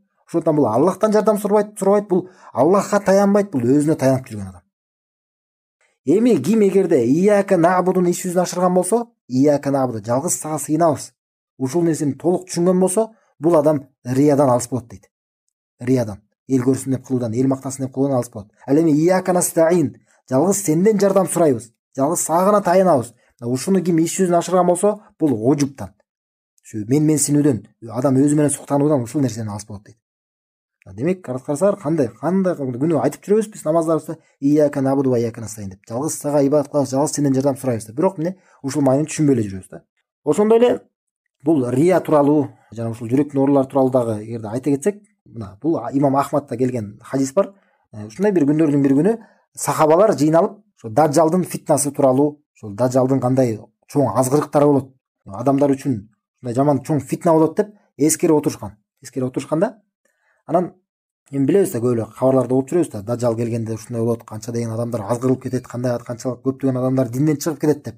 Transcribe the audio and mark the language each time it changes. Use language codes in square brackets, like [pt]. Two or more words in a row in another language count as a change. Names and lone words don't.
[ky] Ошондон бул Аллахтан жардам сурабайт, бул Аллахка таянбайт, бул өзүнө таянып жүргөн адам. Эми ким эгерде [ar] إياك نعبد [ky] иш жүзүнө ашырган болсо, [ar] إياك نعبد, [ky] жалгыз сага сыйынабыз, ушул нерсени толук түшүнгөн болсо, бул адам риядан алыс болот дейт. Риядан, эл көрсүн деп кылуудан, эл мактасын деп кылуудан алыс болот. Ал эми [ar] إياك نستعين, [ky] жалгыз сенден жардам сурайбыз, жалгыз сага гана таянабыз. Ушуну ким иш жүзүнө ашырган болсо, бул ожуптан, ушу менсинүүдөн, адам өзү менен суктануудан ушул нерседен алыс болот дейт. Демек, карасаңар кандай күнү айтып жүрөбүз биз намаздарыбызда [ar] إياك نعبد وإياك نستعين [ky] деп. Жалгыз сага ибадат кылабыз, жалгыз сенден жардам сурайбыз деп. Бирок эмне? Ушул маанини түшүнбөй эле жүрөбүз да. Ошондой эле бул рия тууралуу жана ушул жүрөктүн оорулары тууралуу дагы эгерде айта кетсек, мына бул имам Ахмадта келген хадис бар. Ушундай бир күндөрдүн бир күнү сахабалар жыйналып, ошо дажжалдын фитнасы тууралуу, ошол дажжалдын кандай чоң азгырыктары болот, адамдар үчүн ушундай жаман чоң фитна болот деп эскерип отурушканда, анан эми билебиз да, көп эле кабарларда угуп жүрөбүз да, дажжал келгенде ушундай болот, канча деген адамдар азгырылып кетет, кандай канчалык көптөгөн адамдар динден чыгып кетет деп.